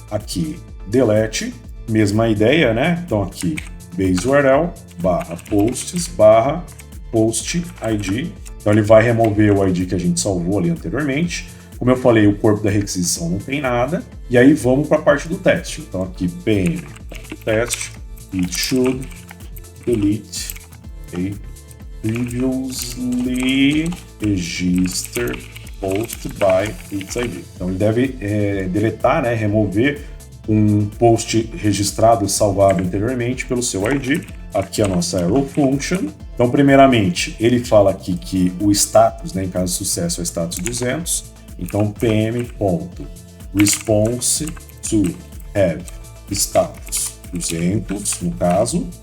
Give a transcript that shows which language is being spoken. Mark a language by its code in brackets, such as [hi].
[pt] Aqui, delete, mesma ideia, né? Então aqui, base URL, barra posts, barra post ID. Então ele vai remover o ID que a gente salvou ali anteriormente. Como eu falei, o corpo da requisição não tem nada. E aí vamos para a parte do teste. Então aqui, [en] pm.test, it should delete a previously registered post by its ID. [pt] Então ele deve deletar, né, remover um post registrado e salvado anteriormente pelo seu ID. Aqui a nossa arrow function. Então, primeiramente, ele fala aqui que o status, né, em caso de sucesso, é status 200. Então, pm.response to have status 200, no caso.